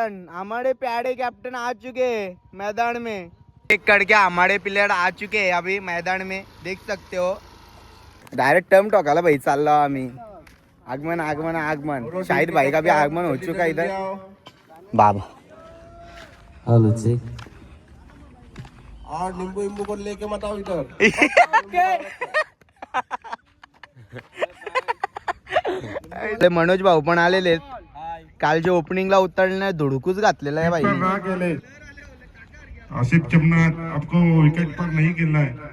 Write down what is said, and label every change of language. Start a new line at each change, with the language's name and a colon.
Hindi: हमारे प्यारे कैप्टन आ चुके मैदान में. 1 करके हमारे प्लेयर आ चुके हैं अभी मैदान में, देख सकते हो.
Marathi: डायरेक्ट टर्म टोकाला भाई चाललो आम्ही.
Hindi: आगमन शाहिद भाई का भी आगमन हो चुका इधर. बाबा और नींबू को लेके मत आओ इधर.
Marathi: मनोज भाऊ पण आलेले. काल जे ओपनिंगला उतरले धुडकूच घातलेला आहे भाई.
Hindi: आसिफ चमनाथ आपको विकेट पर नहीं गिरना है.